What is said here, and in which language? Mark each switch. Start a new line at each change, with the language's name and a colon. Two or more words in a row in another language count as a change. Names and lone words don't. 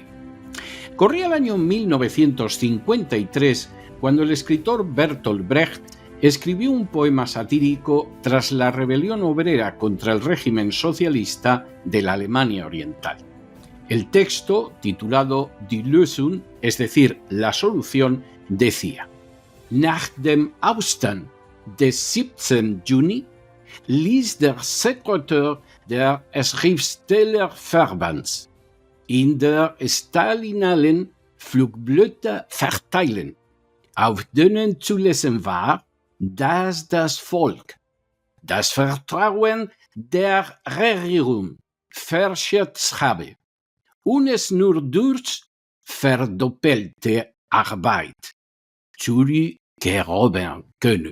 Spanish: Corría el año 1953 cuando el escritor Bertolt Brecht escribió un poema satírico tras la rebelión obrera contra el régimen socialista de la Alemania Oriental. El texto, titulado Die Lösung, es decir, la solución, decía:
German: Nach dem Aufstand des 17. Juni ließ der Sekretär der Schriftstellerverbands in der Stalinalen Flugblätter verteilen, auf denen zu lesen war, dass das Volk das Vertrauen der Regierung verschätzt habe und es nur durch verdoppelte Arbeit zurückerobern könne.